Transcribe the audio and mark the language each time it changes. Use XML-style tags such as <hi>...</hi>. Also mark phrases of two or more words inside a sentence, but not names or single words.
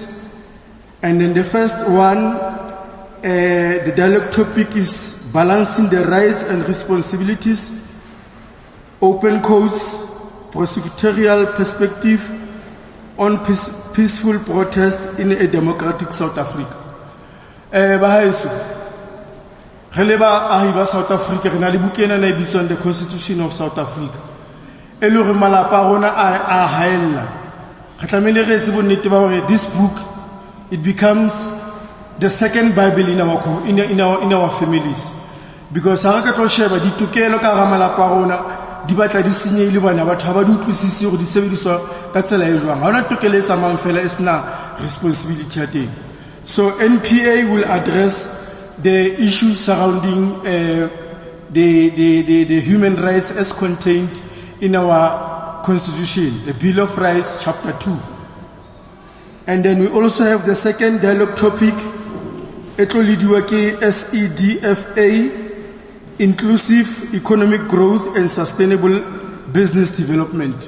<en>And then the first one, the dialogue topic is balancing the rights and responsibilities, open courts, prosecutorial perspective on peaceful protest in a democratic South Africa.</en> <st>Bahaeso, releva ahiba South Africa, re na le bukena na bitswang</st> <en>the Constitution of South Africa.</en> <st>E le hore malapa rona a haella. Re tlamehile re etse bonnete ba hore</st> <en>this book, it becomes the second Bible in our families, because</en> <st>ha re ka tlo sheba ditokelo ka hara malapa rona di batla di senyehile bana batho ha ba di utlwisise hore di sebediswa ka tsela e jwang. Ha hona tokelo e tsamayang fela e sena responsibility ya teng.</st> <en>So NPA will address the issues surrounding the human rights as contained in our Constitution, the Bill of Rights, Chapter 2. And then we also have the second dialogue topic, SEDFA, Inclusive Economic Growth and Sustainable Business Development.</en>